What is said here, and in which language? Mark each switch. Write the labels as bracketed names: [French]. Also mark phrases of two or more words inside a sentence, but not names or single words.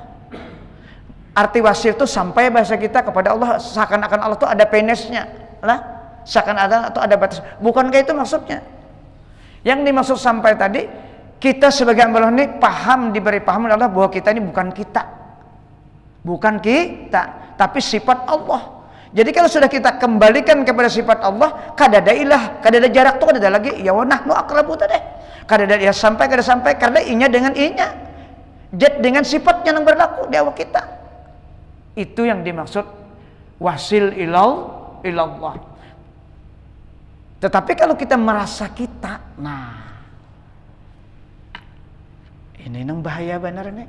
[Banjar] Arti wasil itu sampai bahasa kita kepada Allah, seakan-akan Allah itu ada penisnya lah, seakan-akan itu ada batas. Bukankah itu maksudnya? Yang dimaksud sampai tadi, kita sebagai hamba Allah ini diberi paham oleh Allah bahwa kita ini bukan kita, tapi sifat Allah. Jadi kalau sudah kita kembalikan kepada sifat Allah, kada ada ilah, kada ada jarak tuh, kada ada lagi ya [Arabic] nahnu aqrabu [Banjar] tadi. Kada ada ya sampai karena inya dengan inya. Jad dengan sifatnya yang berlaku di awak kita. Itu yang dimaksud [Arabic] wasil ilallah. [Banjar] Tetapi kalau kita merasa kita, nah ini nang bahaya benar nih.